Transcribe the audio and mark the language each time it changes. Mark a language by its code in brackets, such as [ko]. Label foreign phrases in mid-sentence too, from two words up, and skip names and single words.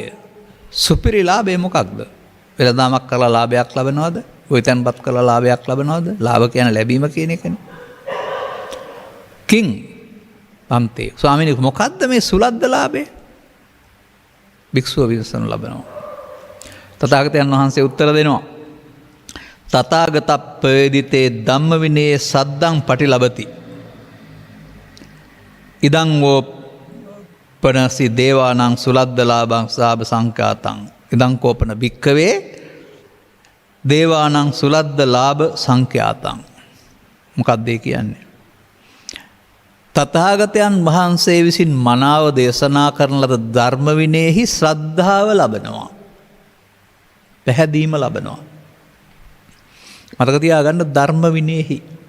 [si] සුපිරි ලාභය මොකක්ද? වෙළඳාමක් කරලා ලාභයක් ලබනවද? ඔයතන්පත් කරලා ලාභයක් ලබනවද? ලාභ කියන ලැබීම කියන එකනේ. [pi] කිං පම්තේ [si] ස්වාමීනි මොකද්ද මේ සුලද්ද ලාභය? භික්ෂුව විමසනු ලබනවා. තථාගතයන් වහන්සේ උත්තර දෙනවා. [pi] තථාගතප්පේදිතේ ධම්ම විනයේ සද්දං පටිලබති. ඉදං වෝ පනසි දේවානං සුලද්ද ලාභං සාභ සංඛාතං. ඉදං කෝපන භික්ඛවේ දේවානං සුලද්ද ලාභ සංඛ්‍යාතං. [si] මොකක්ද ඒ කියන්නේ? තථාගතයන් වහන්සේ විසින් මනාව දේශනා කරන ලද ධර්ම විනයෙහි ශ්‍රද්ධාව ලබනවා. පැහැදීම ලබනවා. මතක තියාගන්න ධර්ම විනයෙහි.